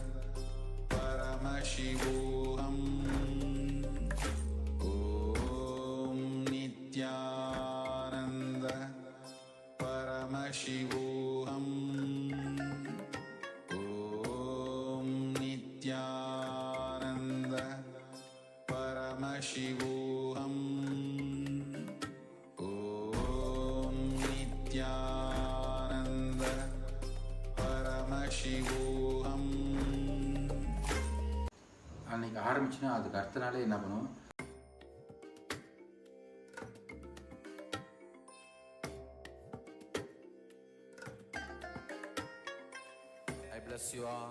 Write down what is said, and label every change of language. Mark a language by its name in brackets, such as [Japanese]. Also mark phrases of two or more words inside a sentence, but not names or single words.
[Sanskrit] परमशिवोऽहम् ॐ नित्यानन्द परमशिवोऽहम् ॐ नित्यानन्द परमशिवोऽहम् ॐ नित्यानन्द परमशिवोऽहम्. [Tamil] அன்னைக்கு ஆரம்பிச்சுன்னா அதுக்கு அடுத்த நாளே என்ன பண்ணுவோம், [English] I bless you all.